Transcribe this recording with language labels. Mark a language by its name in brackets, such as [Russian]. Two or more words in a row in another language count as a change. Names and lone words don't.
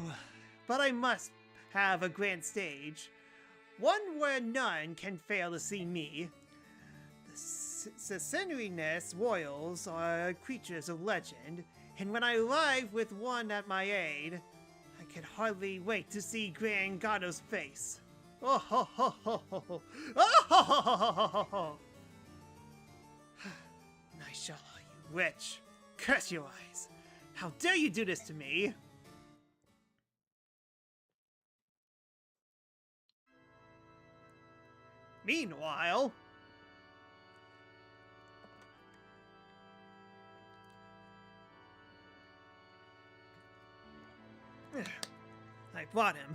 [English] But I must have a grand stage, one where none can fail to see me. The Sassy royals are creatures of legend, and when I arrive with one at my aid, I can hardly wait to see Grand Gado's face. Oh ho ho ho ho ho! Oh ho ho ho ho ho ho! Nishala, you witch! Curse your eyes! How dare you do this to me? Meanwhile, I brought him.